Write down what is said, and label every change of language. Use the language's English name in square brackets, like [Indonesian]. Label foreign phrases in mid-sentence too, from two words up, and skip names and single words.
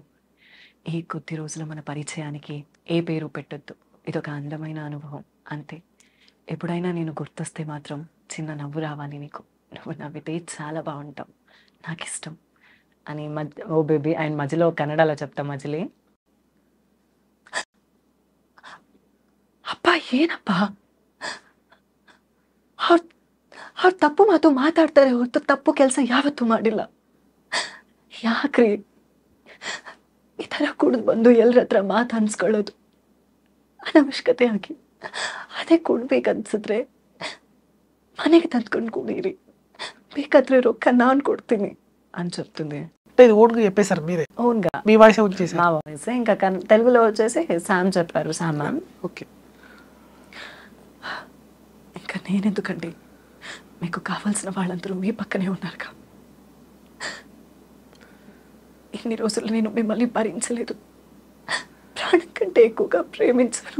[Telugu] ఈ కొద్ది రోజుల మన పరిచయానికి ఏ పేరు పెట్టొద్దు, ఇదొక అందమైన అనుభవం అంతే. ఎప్పుడైనా నేను గుర్తొస్తే మాత్రం చిన్న నవ్వు రావాలి నీకు, నువ్వు నవ్వితే చాలా బాగుంటావు, నాకు ఇష్టం అని ఓ బేబీ ఆయన మధ్యలో కన్నడలో చెప్తా మజిలీ. [Kannada] ಅಪ್ಪ ಏನಪ್ಪ, ಅವ್ರು ತಪ್ಪು ಮಾತು ಮಾತಾಡ್ತಾರೆ ಹೊರತು ತಪ್ಪು ಕೆಲಸ ಯಾವತ್ತೂ ಮಾಡಿಲ್ಲ, ಯಾಕ್ರಿ ಈ ಥರ ಕುಡಿದು ಬಂದು ಎಲ್ಲರ ಹತ್ರ ಮಾತು ಅನ್ಸ್ಕೊಳ್ಳೋದು ಅನವಶ್ಯಕತೆ ಆಗಿ. ಅದೇ ಕೊಡ್ಬೇಕನ್ಸಿದ್ರೆ ಮನೆಗೆ ತಂದ್ಕೊಂಡು ಕುಡೀರಿ, ಬೇಕಾದ್ರೆ ರೊಕ್ಕ ನಾನು ಕೊಡ್ತೀನಿ [Telugu] అని చెప్తుంది. ఇది ఓన్గా చెప్పేశారు మీరే? ఓన్గా మీ వాయిస్ వచ్చేసారు? మా వాయిస్. ఇంకా తెలుగులో వచ్చేసి శామ్ చెప్పారు, శామ్ మ్యామ్. ఓకే. ఇంకా నేనెందుకండి, మీకు కావాల్సిన వాళ్ళందరూ మీ పక్కనే ఉన్నారుగా. ఇన్ని రోజులు నేను మిమ్మల్ని భరించలేదు, ప్రాణం కంటే ఎక్కువగా ప్రేమించాను.